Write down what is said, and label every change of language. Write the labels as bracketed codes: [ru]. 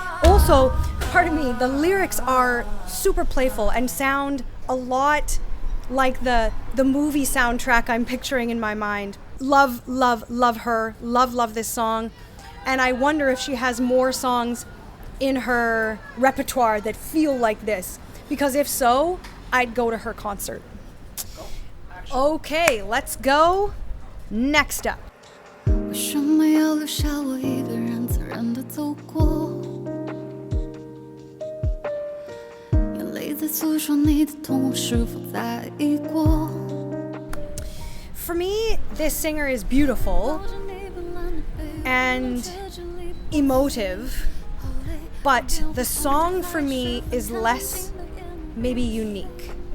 [en] Also, pardon me, the lyrics are super playful and sound a lot like the movie soundtrack I'm picturing in my mind. Love, love, love her. Love, love this song. And I wonder if she has more songs in her repertoire that feel like this, because if so, I'd go to her concert. Okay, let's go. Next up. [zh] 为什么要留下我一个人自然地走过？眼泪在诉说你的痛，是否在意过？ [en] For me, this singer is beautiful and emotive, but the song for me is less maybe unique.